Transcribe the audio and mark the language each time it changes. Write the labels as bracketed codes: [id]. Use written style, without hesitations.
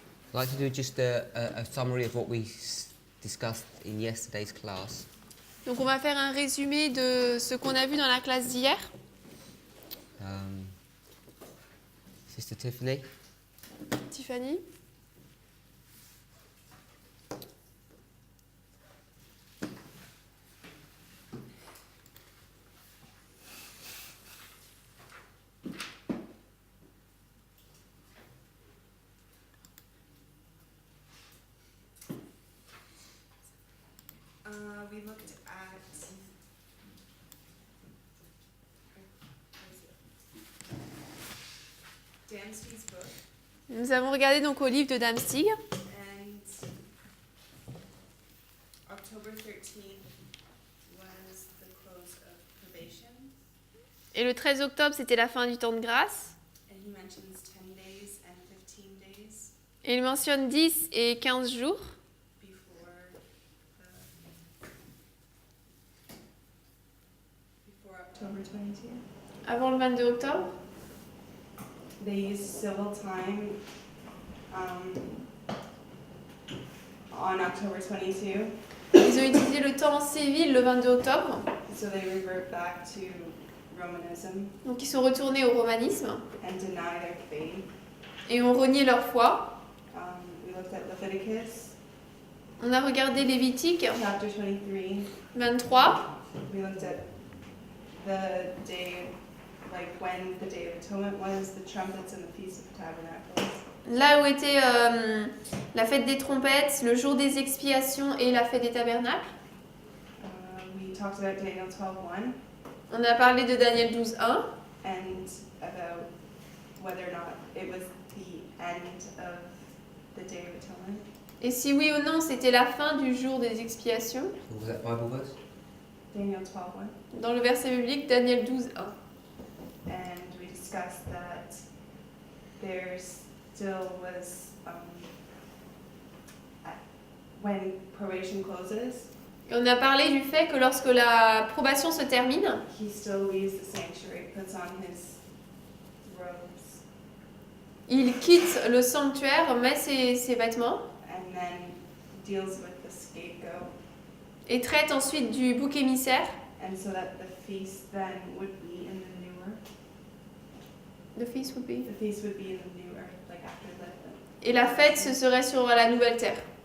[en] I'd like to do just a summary of what we discussed in yesterday's class. [fr] Donc on va faire un résumé de ce qu'on a vu dans la classe d'hier. [en] Sister Tiffany. Tiffany. We looked at Damsty's book, [fr] Nous avons regardé donc au livre de Damstig. [en] and October 13th was the close of probation, [fr] Et le 13 octobre, c'était la fin du temps de grâce. [en] and he mentions 10 days and 15 days [fr] Et il mentionne 10 et 15 jours [en] before October 22. [fr] avant le 22 octobre. [en] They used civil time on October 22, [fr] Ils ont utilisé le temps civil le 22 octobre. [en] so they revert back to Romanism [fr] Donc ils sont retournés au romanisme [en] and deny their faith. [fr] et ont renié leur foi. [en] We looked at Leviticus [fr] On a regardé Lévitique [en] chapter 23. [fr] 23. [en] We looked at the day, like when the Day of Atonement was, the trumpets and the Feast of Tabernacles. [fr] Là où était la fête des trompettes, le jour des expiations et la fête des tabernacles. [en] We talked about Daniel 12:1 [fr] On a parlé de Daniel 12.1 [en] and about whether or not it was the end of the Day of Atonement. [fr] et si oui ou non c'était la fin du jour des expiations. [en] What was that Bible verse? Daniel 12:1. [fr] Dans le verset biblique, Daniel 12.1. [en] And we discussed that there still was, when probation closes, [fr] Et on a parlé du fait que lorsque la probation se termine, [en] he still leaves the sanctuary, puts on his robes, [fr] il quitte le sanctuaire, met ses vêtements [en] and then deals with the scapegoat, [fr] et traite ensuite du bouc émissaire. [en] and so that the feast then would be in the new earth. The feast would be. The feast would be in the new earth, like after the. [fr] Et la fête, ce serait sur la nouvelle terre.